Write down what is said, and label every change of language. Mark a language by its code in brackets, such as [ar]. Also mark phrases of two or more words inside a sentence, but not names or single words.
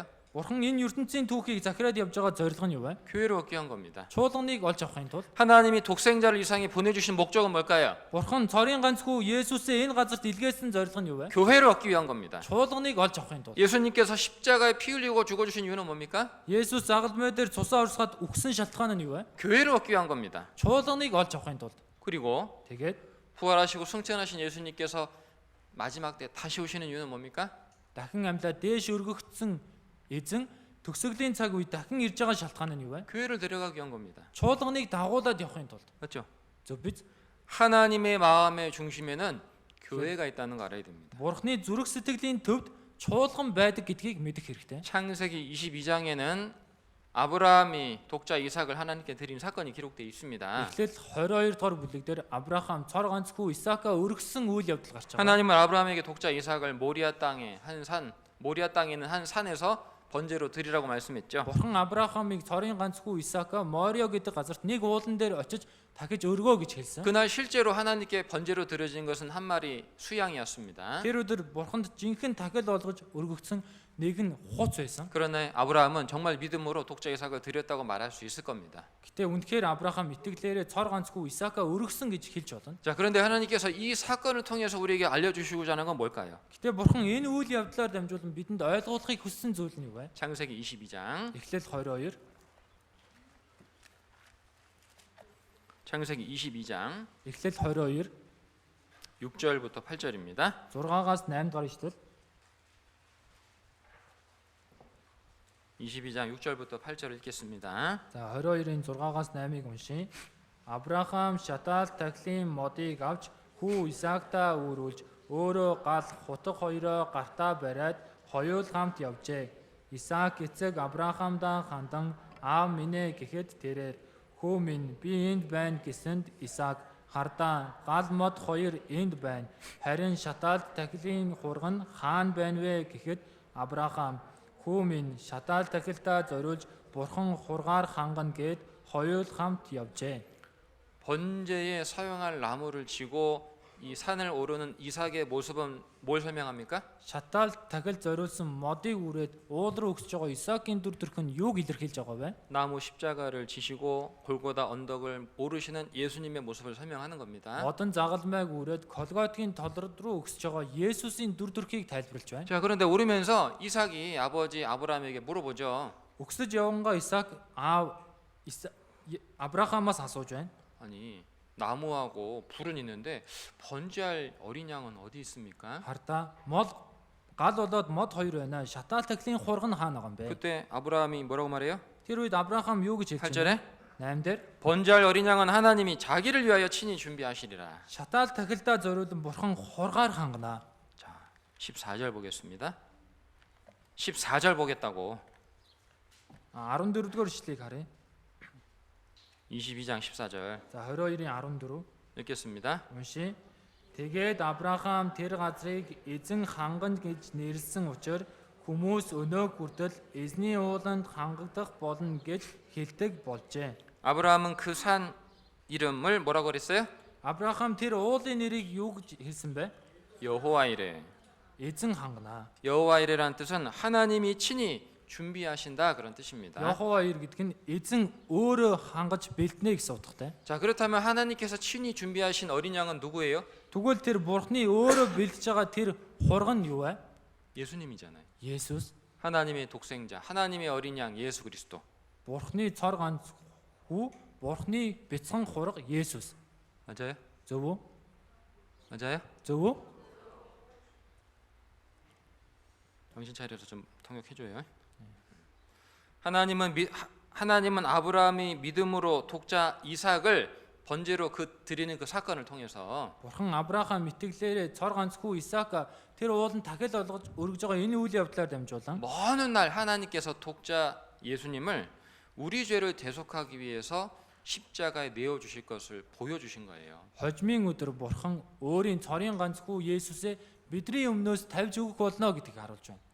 [mn] Бурхан энэ ертөнцийн түүхийг захираад явж байгаа зорилго нь юу вэ? [ko] 교회를 얻기 위한 겁니다. [mn] Чуулганыг олж авахын тулд. [ko] 하나님이 독생자를 이 세상에 보내주신 목적은 뭘까요? [mn] Бурхан цорын ганц хүү Есүсээ энэ газарт илгээсэн зорилго нь юу вэ? [ko] 교회를 얻기 위한 겁니다. [mn] Чуулганыг олж авахын тулд. [ko] 예수님께서 십자가에 피 흘리고 죽어주신 이유는 뭡니까? [mn] Есүс загалмай дээр цусаа урсгаад үхсэн шалтгаан нь юу вэ? [ko] 교회를 얻기 위한 겁니다. [mn] Чуулганыг олж авахын тулд. [ko] 그리고 [mn] Тэгээд [ko] 부활하시고 승천하신 예수님께서 마지막 때 다시 오시는 이유는 뭡니까? [mn] дахин амьлаа дээш өргөгдсөн эзэн төгсгөлийн цаг үед дахин ирж байгаа шалтгаан нь юу вэ? [ko] 교회를 데려가기 위한 겁니다. [mn] Чуулганыг дагуулад явахын тулд. [ko] 맞죠? [mn] Зөв биз? [ko] 하나님의 마음의 중심에는 교회가 있다는 거 알아야 됩니다. [mn] Бурхны зүрх сэтгэлийн төвд чуулган байдаг гэдгийг мэдэх хэрэгтэй. [ko] 창세기 22장에는 아브라함이 독자 이삭을 하나님께 드린 사건이 기록되어 있습니다. [mn] Эхлэл 22 дугаар бүлэг дээр Авраам цор ганц хүү Исаака өргөсөн үйл явдал гарч байгаа. [ko] 하나님은 아브라함에게 독자 이삭을 모리아 땅에 모리아 땅에 있는 한 산에서 번제로 드리라고 말씀했죠. [mn] Бурхан Авраамыг цорын ганц хүү Исаака Морио гэдэг газарт нэг уулан дээр очиж дахиж өргөө гэж хэлсэн. [ko] 그날 실제로 하나님께 번제로 드려진 것은 한 마리 수양이었습니다. [mn] Тэр өдөр Бурханд жинхэнэ дахил болгож өргөгдсөн нэг нь хуц байсан. [ko] 그러나 아브라함은 정말 믿음으로 독자 이삭을 드렸다고 말할 수 있을 겁니다. [mn] Гэтэ үнэхээр Авраам итгэлээрээ цор ганц хүү Исаака өргөсөн гэж хэлж болно. [ko] 자, 그런데 하나님께서 이 사건을 통해서 우리에게 알려주시고자 하는 건 뭘까요? [mn] Гэтэ Бурхан энэ үйл явдлаар дамжуулан бидэнд ойлгуулахыг хүссэн зүйл нь юу вэ? [ko] 창세기 22장 [mn] Эхлэл 22 [ko] 창세기 22장 [mn] Эхлэл 22 [ko] 6절부터 8절입니다. [mn] 6-аас 8 дугаар ишлэл [ko] 22장 6절부터 8절 읽겠습니다. [mn] За 22-ын 6-аас 8-ыг уншийе. Авраам шатаал тахилын модыг авч хүү Исаактаа үүрүүлж өөрөө гал хутга хоёроо гартаа бариад хоёул хамт явжээ. Исаак эцэг Авраамдаа хандан аав минь ээ гэхэд тэрээр хүү минь би энд байна гэсэнд Исаак хардаа гал мод хоёр энд байна. Харин шатаал тахилын хурган хаан байна вэ гэхэд Авраам хүү минь шатаал тахилдаа зориулж бурхан хургаар хангана гэд хоёул хамт явжээ. [ko] 번제에 사용할 나무를 쥐고 이 산을 오르는 이삭의 모습은 뭘 설명합니까? [mn] Шатаал тахил зориулсан модыг үрээд уул руу өсөж байгаа Исаакийн дүр төрх нь юуг илэрхийлж байгаа вэ? [ko] 나무 십자가를 지시고 골고다 언덕을 오르시는 예수님의 모습을 설명하는 겁니다. [mn] Одон загалмайг үрээд Колготгийн толрод руу өсөж байгаа Есүсийн дүр төрхийг тайлбарлаж байна. [ko] 자, 그런데 오르면서 이삭이 아버지 아브라함에게 물어보죠. [mn] Өксөж явгангаа Исаак Авраамаас асууж байна. [ko] 아니, 나무하고 불은 있는데 번제할 어린 양은 어디 있습니까? [mn] Хардаа мод гал болоод мод хоёр байна. Шатаал тахилын хурган хаана байгаа юм бэ? [ko] 그때 아브라함이 뭐라고 말해요? [mn] Тэр үед Авраам юу гэж хэлж [ko] 8절에 [mn] байна? 8 дээр [ko] 번제할 어린 양은 하나님이 자기를 위하여 친히 준비하시리라. [mn] шатаал тахилдаа зориулсан бурхан хургаар хангана. [ko] 자, 14절 보겠습니다. 14절 보겠다고. [mn] 14 дугаар ишлэгийг харъя. [ko] 22장 14절 [mn] За 22-ийн 14 [ko] 읽겠습니다. [mn] уншия. Тэгээд Авраам тэр газрыг эзэн хангана гэж нэрлсэн учраас хүмүүс өнөө хүртэл эзний ууланд хангагдах болно гэж хэлдэг болжээ. [ko] 아브라함은 그 산 이름을 뭐라고 그랬어요? [mn] Авраам тэр уулын нэрийг юу гэж хэлсэн бэ? [ko] 여호와이레. [mn] Эзэн хангана. [ko] 여호와이레란 뜻은 하나님이 친히 준비하신다 그런 뜻입니다. [mn] Йохова ир гэдэг нь эзэн өөрөө хангаж бэлднэ гэсэн утгатай. [ko] 자, 그렇다면 하나님께서 친히 준비하신 어린 양은 누구예요? [mn] Тэгвэл тэр бурхны өөрөө бэлдэж байгаа тэр хурган юу вэ? [ko] 예수님이잖아요. [mn] Есүс. [ko] 하나님의 독생자, 하나님의 어린 양 예수 그리스도. [mn] Бурхны цор ганц хүү, бурхны бяцхан хурга Есүс. [ko] 맞아요? [mn] Зөв үү? [ko] 맞아요? [mn] Зөв үү? [ko] 정신 차려서 좀 통역해줘요. 하나님은 아브라함이 믿음으로 독자 이삭을 번제로 그 드리는 그 사건을 통해서 [mn] Бурхан Авраам итгэлээрээ цор ганц хүү Исаак тэр ууланд дахил олгож өргөж байгаа энэ үйл явдлаар дамжуулан [ko] 먼 날 하나님께서 독자 예수님을 우리 죄를 대속하기 위해서 십자가에 내어 주실 것을 보여 주신 거예요. [mn] хожмын өдөр Бурхан өөрийн цорын ганц хүү Есүсээ бидний өмнөөс тавьж өгөх болно гэдгийг харуулж байна.